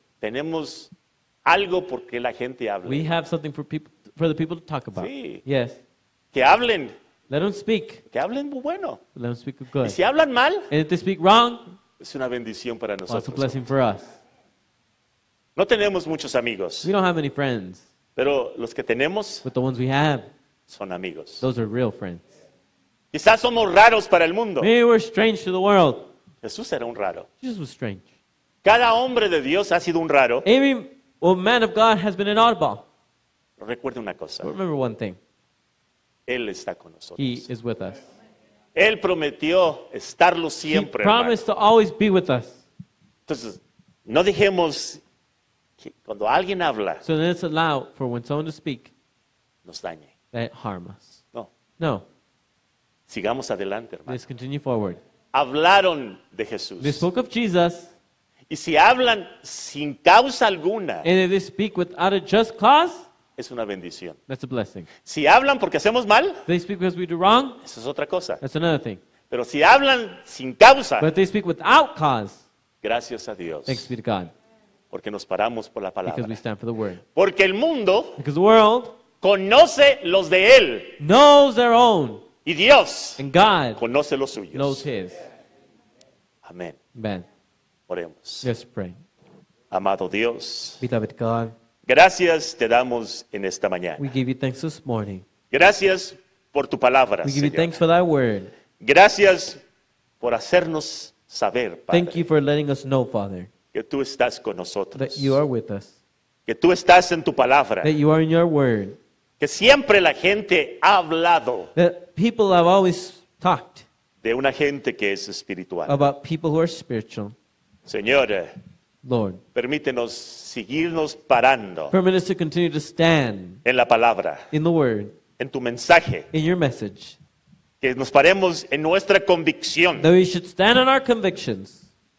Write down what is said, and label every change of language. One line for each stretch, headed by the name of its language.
Spanish: Tenemos algo por que la gente hable.
English: We have something for the people to talk about.
Spanish: Sí.
English: Yes.
Spanish: Que hablen.
English: Let them speak.
Spanish: Que hablen bueno.
English: Let them speak
Spanish: Y
English: good.
Spanish: si hablan mal,
English: And if they speak wrong,
Spanish: es una bendición para
English: well, it's a
Spanish: nosotros.
English: blessing for us.
Spanish: No tenemos muchos amigos,
English: We don't have many friends,
Spanish: pero los que tenemos
English: but the ones we have,
Spanish: son amigos.
English: those are real friends.
Spanish: Quizás somos raros para el mundo.
English: Maybe we're strange to the world.
Spanish: Jesús era un raro.
English: Jesus was strange.
Spanish: Cada hombre de Dios ha sido un raro.
English: Every man of God has been an oddball.
Spanish: Recuerde una cosa,
English: But remember one thing.
Spanish: Él está con nosotros.
English: He is with us.
Spanish: Él prometió estarlo
English: He
Spanish: siempre, hermano.
English: promised to always be with us.
Spanish: Entonces, no dejemos que cuando alguien habla
English: So then it's allowed for when someone to speak
Spanish: nos dañe.
English: that it harm us.
Spanish: No,
English: No.
Spanish: sigamos adelante, hermano.
English: Let's continue forward.
Spanish: Hablaron de Jesús.
English: They spoke of Jesus,
Spanish: Y si hablan sin causa alguna,
English: and if they speak without a just cause,
Spanish: es una bendición.
English: That's a blessing.
Spanish: Si hablan porque hacemos mal,
English: If they speak because we do wrong,
Spanish: eso es otra cosa.
English: that's another thing.
Spanish: Pero si hablan sin causa,
English: But if they speak without cause,
Spanish: gracias a Dios,
English: thanks be to God,
Spanish: porque nos paramos por la
English: because we
Spanish: palabra.
English: stand for the word.
Spanish: Porque el mundo
English: Because the world
Spanish: conoce los de él
English: knows their own,
Spanish: y Dios
English: and God
Spanish: conoce los
English: knows
Spanish: suyos.
English: His.
Spanish: Amén.
English: Amen.
Spanish: Oremos.
English: Let's pray.
Spanish: Amado Dios,
English: Beloved God,
Spanish: gracias te damos en esta mañana.
English: we give you thanks this morning.
Spanish: Gracias por tu palabra,
English: We give you
Spanish: Señor.
English: thanks for thy word.
Spanish: Gracias por hacernos saber,
English: Thank
Spanish: Padre,
English: you for letting us know, Father,
Spanish: que tú estás con nosotros,
English: that you are with us,
Spanish: que tú estás en tu palabra,
English: that you are in your word,
Spanish: que siempre la gente ha hablado
English: that people have always talked
Spanish: de una gente que es espiritual.
English: about people who are spiritual.
Spanish: Señor,
English: Lord,
Spanish: permítenos seguirnos parando
English: permit us to continue to stand
Spanish: en la palabra,
English: in the word,
Spanish: en tu mensaje,
English: in your message,
Spanish: que nos paremos en nuestra convicción
English: that we should stand on our convictions